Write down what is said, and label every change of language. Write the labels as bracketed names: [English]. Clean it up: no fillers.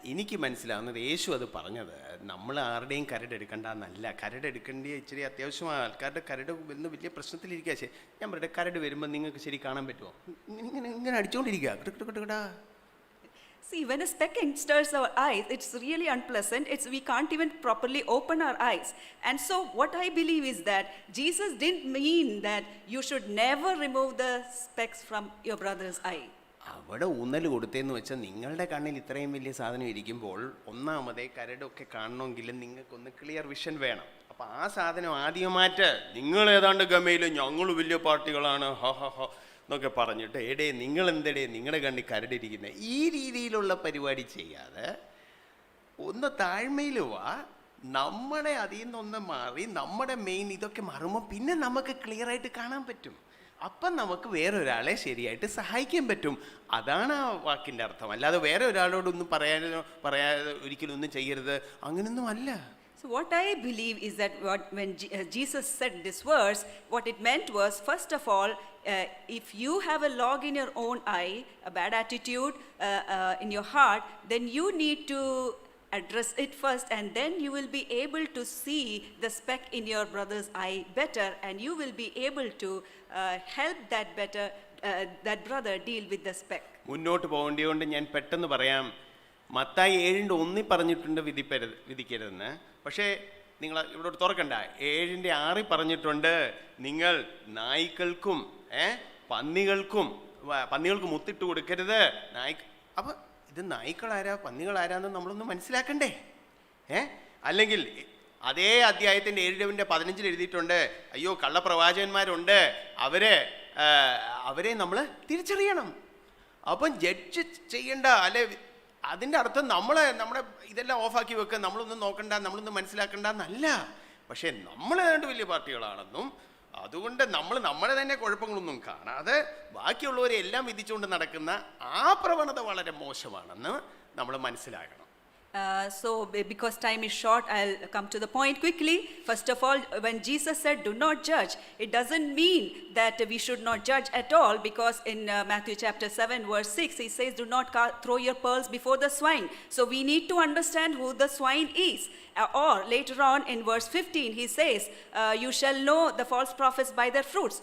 [Malayalam] എനിക്ക് മനസ്സിലാവുന്നത് യേശു അത് പറഞ്ഞത് നമ്മൾ ആരുടെയും കരടെടുക്കണ്ടെന്നല്ല. കരടെടുക്കേണ്ട ഇച്ചിരി അത്യാവശ്യമായ ആൾക്കാരുടെ കരട് എന്ന് വലിയ പ്രശ്നത്തിലിരിക്കുക. ശരി, ഞാൻ പറയട്ടെ, കരട് വരുമ്പോൾ നിങ്ങൾക്ക് ശരി കാണാൻ പറ്റുമോ? ഇങ്ങനെ അടിച്ചുകൊണ്ടിരിക്കുക. [English] See, when a speck enters our eyes, it's really unpleasant. We can't even properly open our eyes. And so what I believe is that Jesus didn't mean that you should never remove the specks from your brother's eye. [Malayalam] അവിടെ ഊന്നൽ കൊടുത്തേന്ന് വെച്ചാൽ നിങ്ങളുടെ കണ്ണിൽ ഇത്രയും വലിയ സാധനം ഇരിക്കുമ്പോൾ ഒന്നാമതേ കരടൊക്കെ കാണണമെങ്കിൽ നിങ്ങൾക്കൊന്ന് ക്ലിയർ വിഷൻ വേണം. അപ്പം ആ സാധനം ആദ്യം മാറ്റ്. നിങ്ങൾ ഏതാണ്ട് ഗമയിൽ ഞങ്ങൾ വലിയ പാർട്ടികളാണ് എന്നൊക്കെ പറഞ്ഞിട്ട് നിങ്ങൾ എന്തടേ നിങ്ങളുടെ കണ്ണിൽ കരടിരിക്കുന്നത്, ഈ രീതിയിലുള്ള പരിപാടി ചെയ്യാതെ ഒന്ന് താഴ്മയിൽ വാ. നമ്മളെ അതിൽ നിന്നൊന്ന് മാറി നമ്മുടെ മെയിൻ ഇതൊക്കെ മാറുമ്പോൾ പിന്നെ നമുക്ക് ക്ലിയർ ആയിട്ട് കാണാൻ പറ്റും. അപ്പം നമുക്ക് വേറൊരാളെ ശരിയായിട്ട് സഹായിക്കാൻ പറ്റും. അതാണ് ആ വാക്കിൻ്റെ അർത്ഥം. അല്ലാതെ വേറെ ഒരാളോടൊന്നും പറയാതെ ഒരിക്കലും ഒന്നും ചെയ്യരുത്, അങ്ങനെയൊന്നും അല്ല. [English] So what I believe is that when Jesus said this verse, what it meant was, first of all, if you have a log in your own eye, a bad attitude in your heart, then you need to address it first, and then you will be able to see the speck in your brother's eye better, and you will be able to help that brother deal with the speck. [Malayalam] മുന്നോട്ട് പോകേണ്ടതുകൊണ്ട് ഞാൻ പെട്ടെന്ന് പറയാം. മത്തായി 7:1 പറഞ്ഞിട്ടുണ്ട് വിധിക്കരുതെന്ന്. പക്ഷേ നിങ്ങൾ ഇവിടെ തുറക്കണ്ട. 7:6 പറഞ്ഞിട്ടുണ്ട് നിങ്ങൾ നായ്ക്കൾക്കും പന്നികൾക്കും മുത്തിട്ട് കൊടുക്കരുത്. അപ്പം ഇത് നായ്ക്കളാരാ പന്നികളാരാന്ന് നമ്മളൊന്ന് മനസ്സിലാക്കണ്ടേ? അല്ലെങ്കിൽ അതേ അധ്യായത്തിൻ്റെ 7:15 എഴുതിയിട്ടുണ്ട്, അയ്യോ കള്ളപ്രവാചകന്മാരുണ്ട്, അവരെ നമ്മൾ തിരിച്ചറിയണം. അപ്പം ജഡ്ജ് ചെയ്യണ്ട. അല്ലെ, അതിൻ്റെ അർത്ഥം നമ്മുടെ ഇതെല്ലാം ഓഫാക്കി വെക്കുക, നമ്മളൊന്നും നോക്കണ്ട, നമ്മളൊന്നും മനസ്സിലാക്കണ്ട എന്നല്ല. പക്ഷേ നമ്മൾ ഏതാണ്ട് വലിയ പാർട്ടികളാണെന്നും അതുകൊണ്ട് നമ്മളെ തന്നെ കുഴപ്പങ്ങളൊന്നും കാണാതെ ബാക്കിയുള്ളവരെ എല്ലാം വിധിച്ചുകൊണ്ട് നടക്കുന്ന ആ പ്രവണത വളരെ മോശമാണെന്ന് നമ്മൾ മനസ്സിലാക്കണം. [English] So because time is short, I'll come to the point quickly. First of all, when Jesus said do not judge, it doesn't mean that we should not judge at all, because in Matthew chapter 7 verse 6 he says do not throw your pearls before the swine. So we need to understand who the swine is. Or later on in verse 15 he says you shall know the false prophets by their fruits.